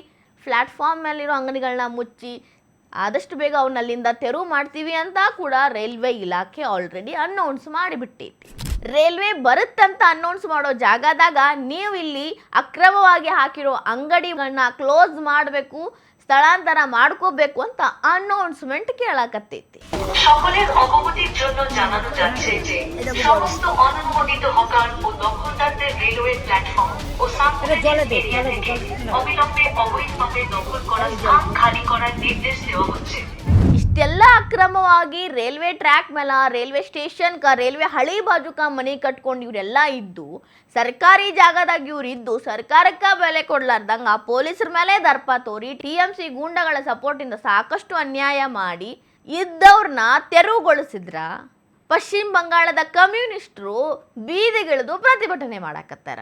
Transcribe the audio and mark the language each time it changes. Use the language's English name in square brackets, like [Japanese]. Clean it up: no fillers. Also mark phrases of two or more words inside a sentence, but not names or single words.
[Kannada] ಪ್ಲಾಟ್ಫಾರ್ಮ್ ಮೇಲಿರೋ ಅಂಗಡಿಗಳನ್ನ ಮುಚ್ಚಿ ಆದಷ್ಟು ಬೇಗ ಅವನ್ನಲ್ಲಿಂದ ತೆರವು ಮಾಡ್ತೀವಿ ಅಂತ ಕೂಡ ರೈಲ್ವೆ ಇಲಾಖೆ [English] already announce [Kannada] ಮಾಡಿಬಿಟ್ಟೈತಿ. ರೈಲ್ವೆ ಬರುತ್ತಂತ ಅನೌನ್ಸ್ ಮಾಡೋ ಜಾಗದಾಗ ನೀವು ಇಲ್ಲಿ ಅಕ್ರಮವಾಗಿ ಹಾಕಿರೋ ಅಂಗಡಿಗಳನ್ನ ಕ್ಲೋಸ್ ಮಾಡಬೇಕು, ಸ್ಥಳಾಂತರ ಮಾಡ್ಕೋಬೇಕು ಅಂತ ಅನೌನ್ಸ್ಮೆಂಟ್ ಕೇಳಕತ್ತೈತಿ. [Bangla] সকলের অবগতির জন্য জানানো যাচ্ছে যে সমস্ত অননুমোদিত হকার ও দখলদারদের [English] railway platform [Bangla] ও [English] submarine area [Bangla] থেকে অবিলম্বে অবৈধভাবে দখল করা স্থান খালি করার নির্দেশ দেওয়া হচ্ছে. [Kannada] ಇಷ್ಟೆಲ್ಲ ಅಕ್ರಮವಾಗಿ [English] railway track [Kannada] ಮೇಲೆ, ರೈಲ್ವೆ ಸ್ಟೇಷನ್ಕ, ರೈಲ್ವೆ ಹಳಿ ಬಾಜುಕ ಮನೆ ಕಟ್ಕೊಂಡು ಇವರೆಲ್ಲ ಇದ್ದು, ಸರ್ಕಾರಿ ಜಾಗದಾಗ ಇವ್ರು ಇದ್ದು ಸರ್ಕಾರಕ್ಕೆ ಬೆಲೆ ಕೊಡ್ಲಾರ್ದಂಗ ಪೊಲೀಸರ ಮೇಲೆ ದರ್ಪ ತೋರಿ TMC ಗೂಂಡಗಳ ಸಪೋರ್ಟಿಂದ ಸಾಕಷ್ಟು ಅನ್ಯಾಯ ಮಾಡಿ ಇದ್ದವ್ರನ್ನ ತೆರವುಗೊಳಿಸಿದ್ರ ಪಶ್ಚಿಮ ಬಂಗಾಳದ ಕಮ್ಯುನಿಸ್ಟರು ಬೀದಿಗಿಳಿದು ಪ್ರತಿಭಟನೆ ಮಾಡಾಕತ್ತಾರ.